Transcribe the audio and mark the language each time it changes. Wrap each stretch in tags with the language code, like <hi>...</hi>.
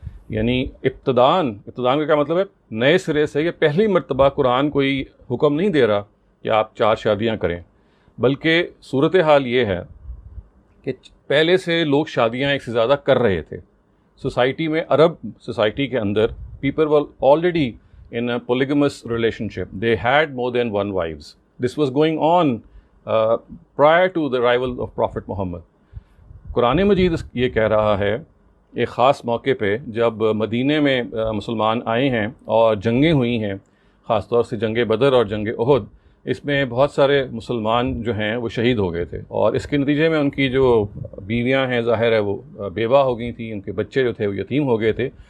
<ur>یعنی ابتدان کا کیا مطلب ہے؟ نئے سرے سے یہ پہلی مرتبہ قرآن کوئی حکم نہیں دے رہا کہ آپ 4 شادیاں کریں، بلکہ صورتحال یہ ہے کہ پہلے سے لوگ شادیاں ایک سے زیادہ کر رہے تھے۔ سوسائٹی میں، عرب سوسائٹی کے اندر</ur> <en>People were already in a polygamous relationship. They had more than one wives. This was going on prior to the arrival of Prophet Muhammad.</en> <ur>قرآن مجید یہ کہہ رہا ہے ایک خاص موقع پہ جب مدینے میں مسلمان آئے ہیں اور جنگیں ہوئی ہیں، خاص طور سے جنگ بدر اور جنگ احد، اس میں بہت سارے مسلمان جو ہیں وہ شہید ہو گئے تھے، اور اس کے نتیجے میں ان کی جو بیویاں ہیں ظاہر ہے وہ بیوہ ہو گئی تھیں، ان کے بچے جو تھے وہ یتیم ہو گئے تھے۔</ur>